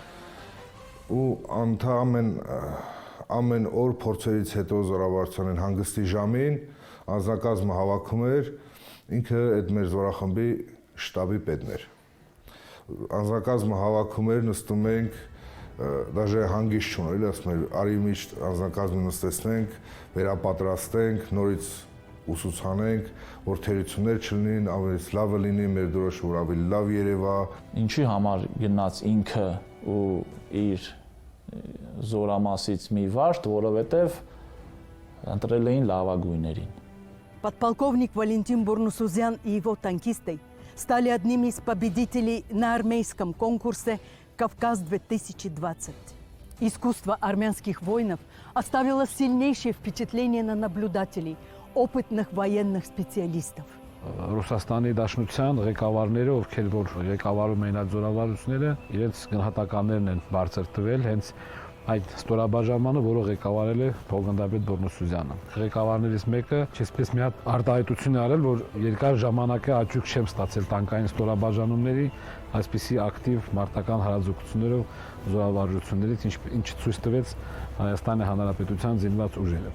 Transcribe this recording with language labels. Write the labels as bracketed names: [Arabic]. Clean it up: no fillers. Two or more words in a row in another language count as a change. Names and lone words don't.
[Armenian] ու ամեն օր փորձերից հետո զորավարժության հանգստի ժամին անձնակազմը հավաքում էր, ինքը այդ մեր զորախմբի շտաբի պետն էր։ Անձնակազմը հավաքում էր, նստում ենք, դաժե հանգիստ չուներ, էլի ասում էր, արի միշտ անձնակազմը նստեցնենք, վերապատրաստենք, նորից ուսուցանենք, որ թերություններ չլինեն, ավելի լավը լինի, մեր դրոշը որ ավելի լավ երևա։ Ինչի համար գնաց ինքը ու իր զորամասից մի վաշտ, որովհետև ընտրել էին լավագույններին։ [Russian] Подполковник Валентин Бурнусузян и его танкисты стали одними из победителей на армейском конкурсе «Кавказ-2020». Искусство армянских воинов оставило сильнейшее впечатление на наблюдателей, опытных военных специалистов. [Armenian] Ռուսաստանի Դաշնության ղեկավարները, ովքեր որ ղեկավարում էին այդ զորավարությունները, իրենց գնահատականներն են բարձր տվել հենց այդ ստորաբաժանմանը, որը ղեկավարել է Փոխգնդապետ Բորնոսուզյանը։ Ղեկավարներից մեկը չեսպես մի հատ արտահայտություն է արել, որ երկար ժամանակ է աճուկ չեմ ստացել տանկային ստորաբաժանումների այսպիսի ակտիվ մարտական հարաձգություններով զորավարություններից, ինչը ցույց տվեց Հայաստանի Հանրապետության զինված ուժերը։